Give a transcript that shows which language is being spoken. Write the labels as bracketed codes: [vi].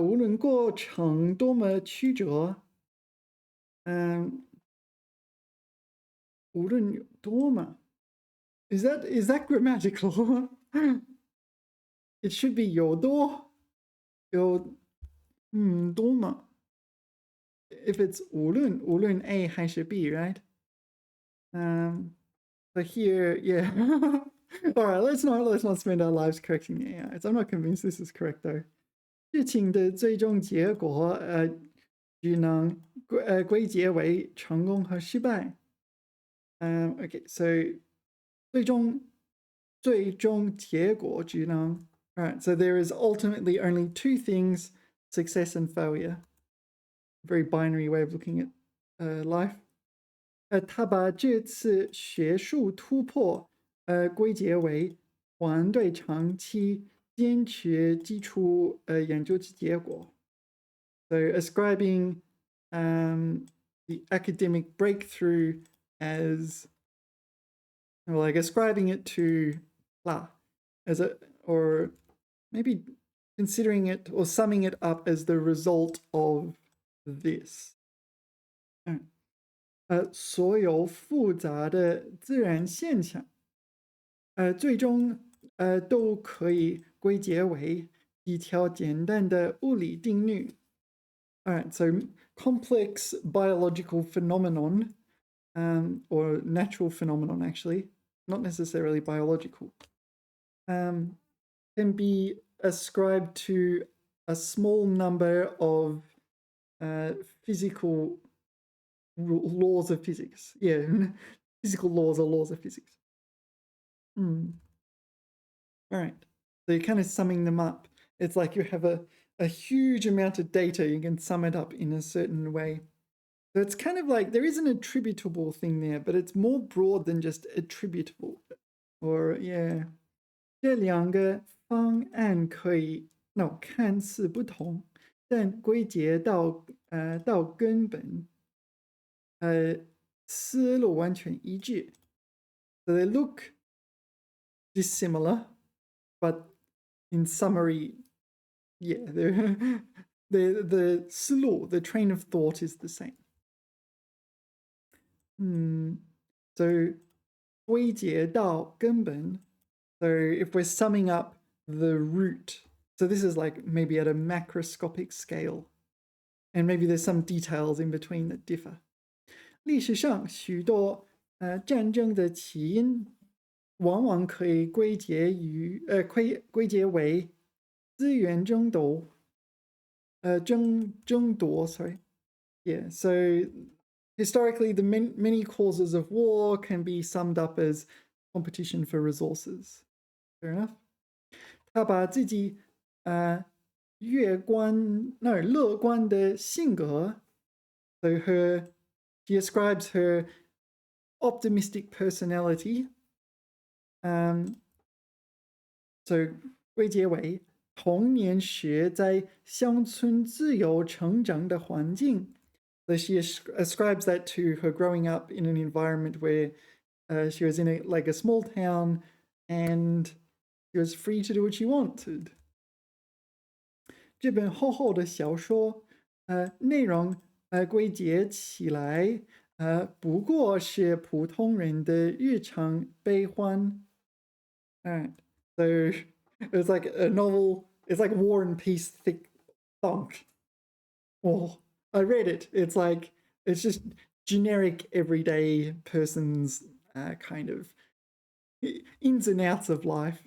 [zh] 无论过程多么曲折，无论有多么 [en] is that grammatical? It should be [zh] 有多多么 [en] if it's [zh] 无论 A 还是 B, [en] right? But here, yeah. All right, let's not spend our lives correcting the AIs. I'm not convinced this is correct though. [zh] 事情的最终结果只能归结为成功和失败。 [en] Okay, so [zh] 最终结果只能 [en] Alright, so there is ultimately only two things, success and failure. Very binary way of looking at life. [zh] 他把这次学术突破归结为团队长期坚持基础研究的结果。 [en] So ascribing the academic breakthrough as, well, like ascribing it to as a, or maybe considering it or summing it up as the result of this. [zh] 所有复杂的自然现象最终都可以归结为一条简单的物理定律。 [en] Alright, so complex biological phenomenon, or natural phenomenon actually, not necessarily biological, can be ascribed to a small number of physical laws of physics. Yeah, physical laws or laws of physics. All right, so you're kind of summing them up. It's like you have a huge amount of data, you can sum it up in a certain way. So it's kind of like there is an attributable thing there, but it's more broad than just attributable. Or, yeah. [zh] 这两个方案可以 [en] no [zh] 看似不同，但归结到根本思路完全一致。 [en] So they look dissimilar, but in summary, yeah, the 思路 the train of thought is the same. So [zh] 归结到根本 [en] So if we're summing up the root, so this is like maybe at a macroscopic scale, and maybe there's some details in between that differ. [zh] 历史上许多战争的起因往往可以归结为资源争夺 [en] sorry. Yeah, so historically the many causes of war can be summed up as competition for resources. Fair enough. [zh] 他把自己乐观的性格 [en] so she ascribes her optimistic personality so [zh] 归结为童年时在乡村自由成长的环境 [en] so she ascribes that to her growing up in an environment where she was in like a small town and she was free to do what she wanted. [zh] 这本厚厚的小说内容归结起来不过是普通人的日常悲欢. [en] Alright, so it's like a novel, it's like War and Peace thick thunk. Oh, I read it. It's like, it's just generic everyday person's kind of ins and outs of life.